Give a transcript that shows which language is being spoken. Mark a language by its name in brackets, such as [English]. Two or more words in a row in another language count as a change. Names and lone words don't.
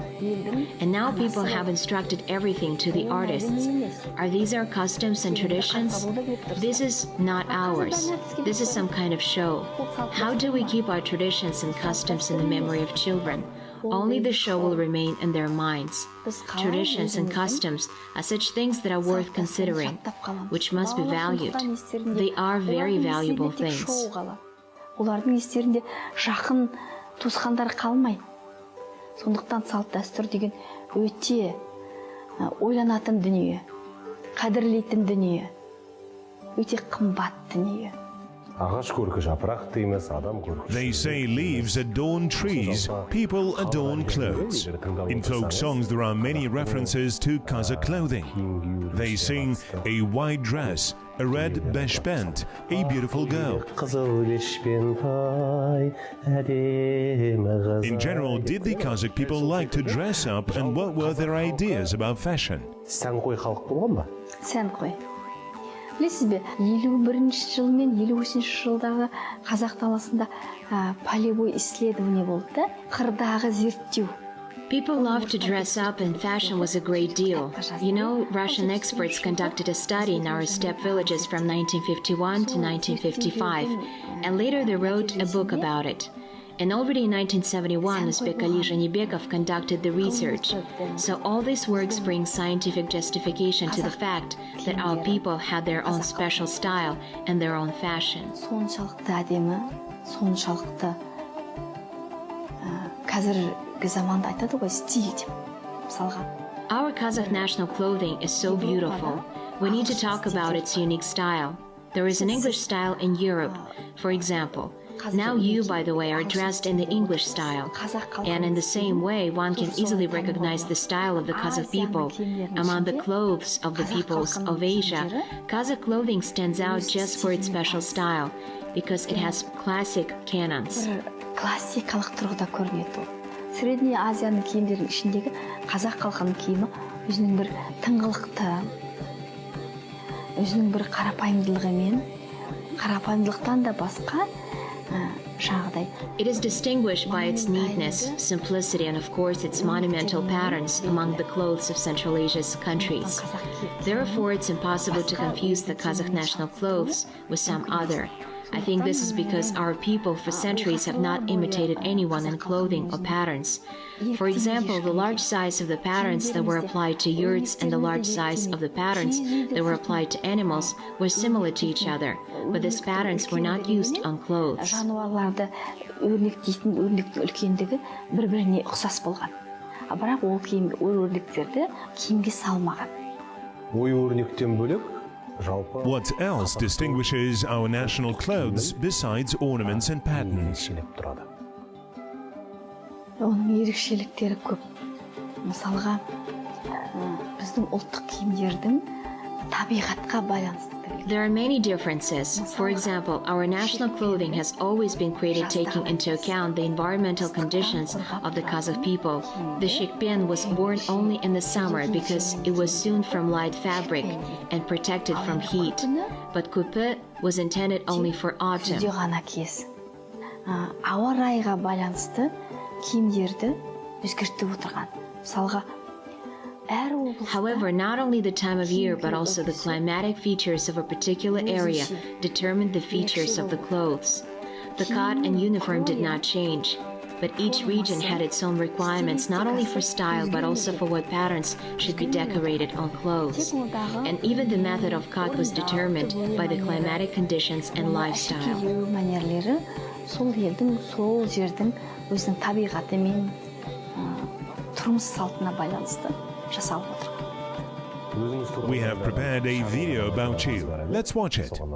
[English] And now people have instructed everything to the artists. Are these our customs and traditions? This is not ours. This is some kind of show. How do we keep our traditions and customs in the memory of children? Only the show will remain in their minds. Traditions and customs are such things that are worth considering, which must be valued. They are very valuable things. [Kazakh] Олардың естерінде жақын туысқандар қалмайды. Сондықтан салт дәстүр деген өте ойланатын дүние, қадірлейтін дүние, өте қымбат дүние. Ағаш көркі жапырақ дейміз, адам көркі. [English] They say leaves adorn trees, people adorn clothes. In folk songs there are many references to Kazakh clothing. They sing a white dress, a red beshbent, a beautiful girl. In general, did the Kazakh people like to dress up, and what were their ideas about fashion? [Kazakh] Сән қой халық болған ба? Сән қой. Білесіз бе, 51-ші жыл мен 53-ші жылдағы Қазақ даласында [Russian] полевой исследование [Kazakh] болды да, қырдағы зерттеу. [English] People love to dress up, and fashion was a great deal. You know, Russian experts conducted a study in our steppe villages from 1951 to 1955, and later they wrote a book about it. And already in 1971, Uzbek Ali Zhanibekov conducted the research. So all these works bring scientific justification to the fact that our people had their own special style and their own fashion. [Kazakh] Соншалықты әдемі, соншалықты қазіргі заманда айтады ғой, стиль деп, мысалға. [English] Our Kazakh national clothing is so beautiful. We need to talk about its unique style. There is an English style in Europe, for example. Now you, by the way, are dressed in the English style. And in the same way, one can easily recognize the style of the Kazakh people. Among the clothes of the peoples of Asia, Kazakh clothing stands out just for its special style, because it has classic canons. [Kazakh] Классикалық тұрғыда көрінеді ол. Средний Азияның киімдерінің ішіндегі қазақ халқының киімі өзінің бір тыңғылықты, өзінің бір қарапайымдылығымен, қарапайымдылықтан да басқа [English] It is distinguished by its neatness, simplicity, and of course its monumental patterns among the clothes of Central Asia's countries. Therefore, it's impossible to confuse the Kazakh national clothes with some other. I think this is because our people for centuries have not imitated anyone in clothing or patterns. For example, the large size of the patterns that were applied to yurts and the large size of the patterns that were applied to animals were similar to each other, but these patterns were not used on clothes. [Kazakh] Жануарларды өрнектейтін өрнектің үлкендігі бір-біріне ұқсас болған. Бірақ ол өрнектерді киімге салмаған. Ой өрнектен бөлек [English] What else distinguishes our national clothes besides ornaments and patterns? [Kazakh] Оның ерекшеліктері көп. Мысалға, біздің ұлттық киімдердің табиғатқа байланысты. [English] There are many differences. For example, our national clothing has always been created taking into account the environmental conditions of the Kazakh people. The shikpen was worn only in the summer because it was sewn from light fabric and protected from heat. But kupe was intended only for autumn. [Kazakh] Ауа райға байланысты киімдерді өзгертіп отырған. Мысалға, [English] However, not only the time of year but also the climatic features of a particular area determined the features of the clothes. The cut and uniform did not change, but each region had its own requirements not only for style but also for what patterns should be decorated on clothes. And even the method of cut was determined by the climatic conditions and lifestyle. [Kazakh] Сол елдің, сол жердің өзінің табиғаты мен тұрмыс салтына байланысты. [English] We have prepared a video about you. Let's watch it.